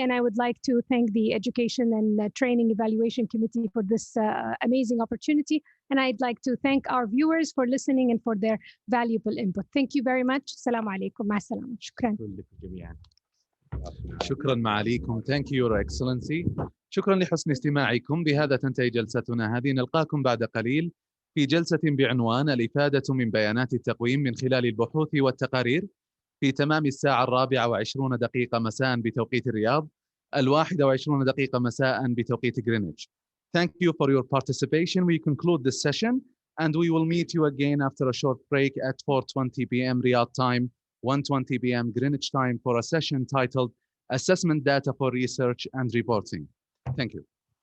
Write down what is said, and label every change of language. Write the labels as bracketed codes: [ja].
[en] And I would like to thank the Education and Training Evaluation Committee for this amazing opportunity. And I'd like to thank our viewers for listening and for their valuable input. Thank you very much. [ar] Assalamu alaikum. Ma salam. Shukran. شكرا معاليكم. [en] Thank you, Your Excellency. [ar] شكرا لحسن استماعكم. بهذا تنتهي جلستنا هذه. نلقاكم بعد قليل في جلسة بعنوان الإفادة من بيانات التقويم من خلال البحوث والتقارير في تمام 4:20 مساء بتوقيت الرياض، 21:20 مساء بتوقيت Greenwich. [en] Thank you for your participation. We conclude this session, and we will meet you again after a short break at 4:20 p.m. Riyadh time, 1:20 p.m. Greenwich time, for a session titled Assessment Data for Research and Reporting. Thank you.